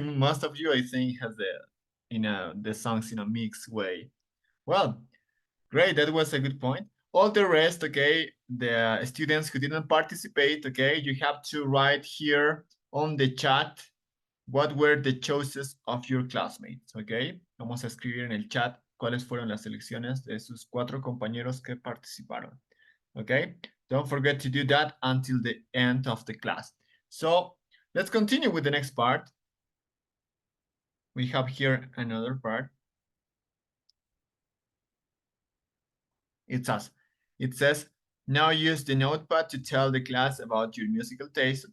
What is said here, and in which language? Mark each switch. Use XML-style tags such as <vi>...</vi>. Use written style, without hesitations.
<en>Most of you, I think, has the songs in a mixed way. Well, great. That was a good point. All the rest, okay, the students who didn't participate, okay, you have to write here on the chat what were the choices of your classmates, okay?</en> <es>Vamos a escribir en el chat cuáles fueron las selecciones de sus 4 compañeros que participaron, okay?</es> <en>Don't forget to do that until the end of the class. So let's continue with the next part. We have here another part. It says, now use the notepad to tell the class about your musical taste.</en>